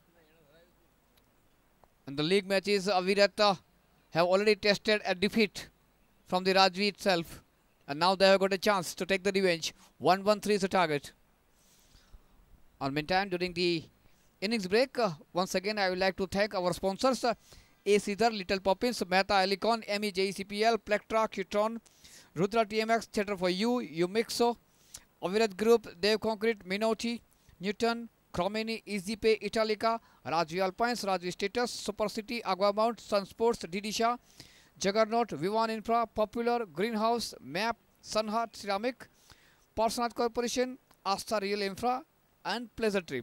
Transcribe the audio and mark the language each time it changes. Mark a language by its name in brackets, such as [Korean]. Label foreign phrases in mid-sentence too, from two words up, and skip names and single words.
[English] In the league matches, Avirat have already tested a defeat from the Rajveer itself, and now they have got a chance to take the revenge. 1-1-3 is the target. And meantime, during the innings break, once again I would like to thank our sponsors, A. Sridhar, Little Poppins, Mehta Alicon, MEJCPL, Plectra, Qtron, Rudra TMX, Theatre for You, Umixo, Avirat Group, Dev Concrete, Minotti, Newton, Cromini, EasyPay, Italica, Rajvi Alpines, Rajvi Status, Super City, Aguamount, Sun Sports, Didisha, Juggernaut, Vivan Infra, Popular, Greenhouse, MAP, Sunheart Ceramic, Parsonat Corporation, Asta Real Infra, and Pleasure Trip.